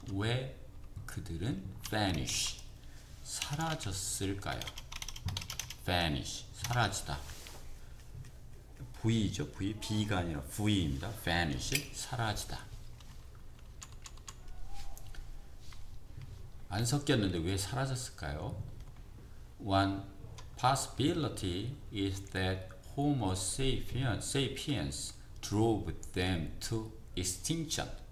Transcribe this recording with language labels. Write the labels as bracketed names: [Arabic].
[Korean] 왜 그들은 vanish, 사라졌을까요? vanish, 사라지다. V죠. V, B가 아니라 V입니다. vanish, 사라지다. 안 섞였는데 왜 사라졌을까요? [English] One possibility is that Homo sapiens drove them to extinction.